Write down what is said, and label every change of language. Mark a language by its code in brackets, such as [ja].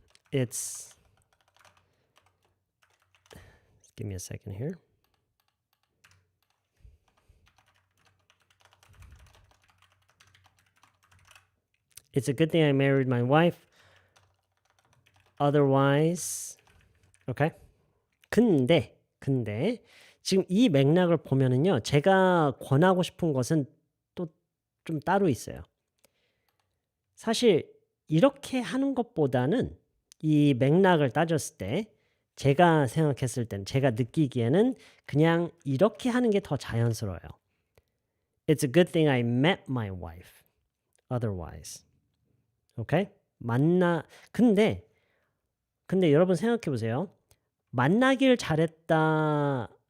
[en] Give me a second here. It's a good thing I married my wife. Otherwise, okay. [ko] 근데 지금 이 맥락을 보면은요, 제가 권하고 싶은 것은 또 좀 따로 있어요. 사실 이렇게 하는 것보다는 이 맥락을 따졌을 때 제가 생각했을 땐 제가 느끼기에는 그냥 이렇게 하는 게 더 자연스러워요. [en] It's a good thing I met my wife. Otherwise. 오케이? [ko] 근데 여러분 생각해 보세요. 만나길 잘했다.